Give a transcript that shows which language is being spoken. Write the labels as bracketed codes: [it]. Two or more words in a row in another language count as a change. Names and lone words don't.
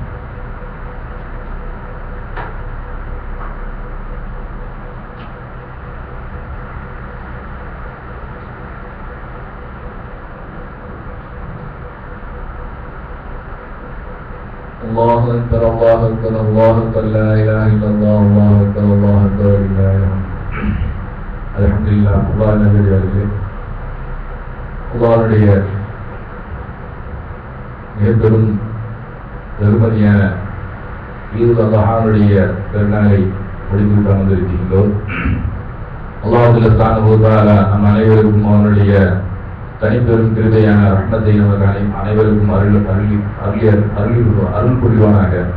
[ar] الله أكبر الله أكبر الله أكبر لا إله إلا الله الله أكبر الله أكبر لله الحمد لله. [ta] அல்லாஹ் நல்லடியார்களே, அல்லாஹ்வுடைய மிகப்பெரும் பெருமதியான ஈதுல் அத்ஹாவுடைய பெருநாளை முடித்து வந்திருக்கின்றோம். [ar] الله سبحانه وتعالى [ta] நம் அனைவருக்கும் அவனுடைய தனிப்பெரும் கிருபையான ரஹ்மத்தை நமக்கு அனைவருக்கும் அருள் புரிவானாக.